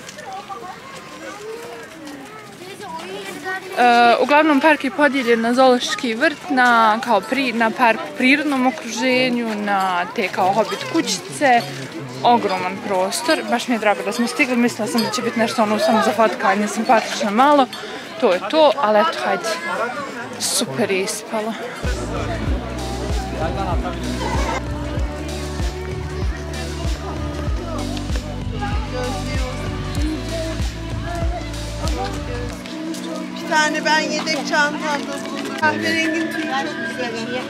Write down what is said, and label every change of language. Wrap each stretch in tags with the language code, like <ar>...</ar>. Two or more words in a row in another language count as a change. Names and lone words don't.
<bs>Uglavnom park je podijeljen na zoološki vrt, na park u prirodnom okruženju, na te kao hobit kućice. Ogroman prostor, baš mi je drago da smo stigli, mislila sam da će biti nešto ono samo za fotkanje, simpatično malo, to je to, ali eto, hajde, super je ispalo.</bs> <tr>Bir tane ben yedek çantamda buldum. Kahverengin tüyü çok güzel.</tr>